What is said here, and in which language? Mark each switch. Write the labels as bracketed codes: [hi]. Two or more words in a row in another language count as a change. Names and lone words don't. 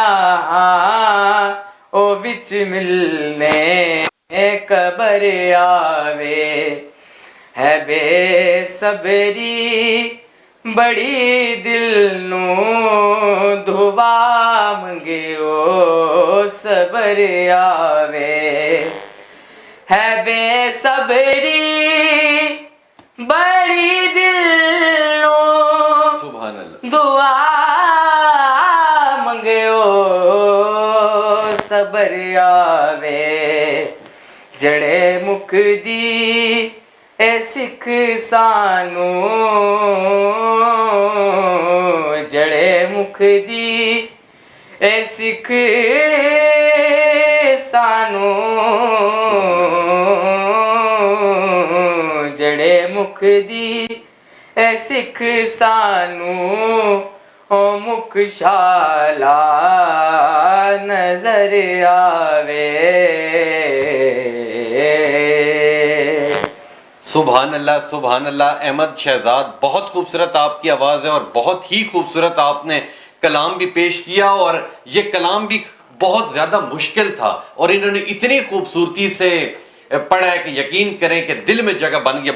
[pa] ہاں او وچ ملنے قبر آوے ہے بے صبری بڑی دل نو دعا منگیو صبر آوے ہے بے صبری بڑی دل نو [ar] سبحان اللہ [pa] دعا منگیو صبر آوے جڑے مکھ دی اے سکھ سانو جڑے مکھ دی اے سکھ سانو جڑے مکھ دی اے سکھ سانو او مکھ شالا نظر آوے [ar] سبحان اللہ [ur] احمد شہزاد بہت خوبصورت آپ کی آواز ہے اور بہت ہی خوبصورت آپ نے کلام بھی پیش کیا اور یہ کلام بھی بہت زیادہ مشکل تھا اور انہوں نے اتنی خوبصورتی سے پڑھا ہے کہ یقین کریں کہ دل میں جگہ بن گیا.